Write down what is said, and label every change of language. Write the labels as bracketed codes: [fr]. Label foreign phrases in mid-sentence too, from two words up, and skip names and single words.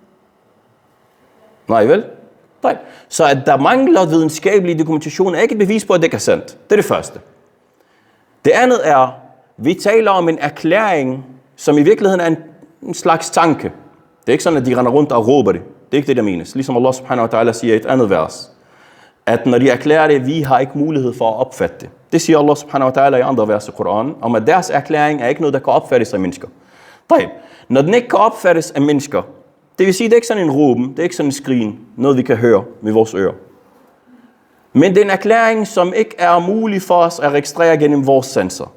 [da] Nej, vel? Nej. Så at der mangler videnskabelig dokumentation er ikke et bevis på, at det ikke er sandt. Det er det første. Det andet er, vi taler om en erklæring, som i virkeligheden er en slags tanke. Det er ikke sådan, at de render rundt og råber det. Det er ikke det, der menes. Ligesom [ar] الله سبحانه وتعالى [da] siger i et andet vers, at når de erklærer det, vi har ikke mulighed for at opfatte det. Det siger [ar] الله سبحانه وتعالى [da] i andre vers i Koran, om at deres erklæring er ikke noget, der kan opfattes af mennesker. Når den ikke kan opfattes af mennesker, Det vil sige, det er ikke sådan en råben, det er ikke sådan en skrin, noget vi kan høre med vores ører. Men det er en erklæring, som ikke er mulig for os at registrere gennem vores sanser.